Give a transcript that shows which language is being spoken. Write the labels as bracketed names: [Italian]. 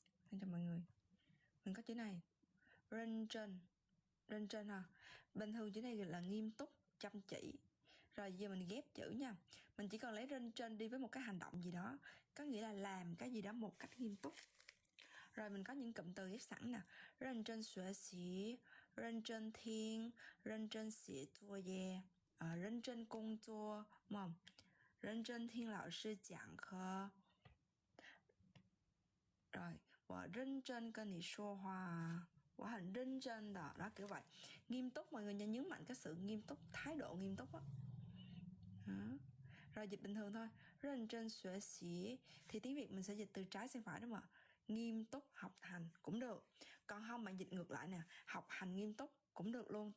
[Vietnamese] Xin chào mọi người. Mình có chữ này. 认真.认真ha. Bình thường chữ này là nghiêm túc, chăm chỉ. Rồi giờ mình ghép chữ nha. Mình chỉ cần lấy认真đi với một cái hành động gì đó. Có nghĩa là làm cái gì đó một cách nghiêm túc. Rồi mình có những cụm từ ghép sẵn nè. [Chinese] 认真学习, 认真听, 认真写作业, 认真工作, đúng không? 认真听老师讲课. Rồi, 我认真跟你说话. 我很认真的. [Vietnamese] Đó, kiểu vậy. Nghiêm túc, mọi người nhấn mạnh cái sự nghiêm túc, thái độ nghiêm túc á. Rồi dịch bình thường thôi. 认真学习 thì tiếng Việt mình sẽ dịch từ trái sang phải đúng không ạ? Nghiêm túc học hành cũng được. Còn không bạn dịch ngược lại nè, học hành nghiêm túc cũng được luôn.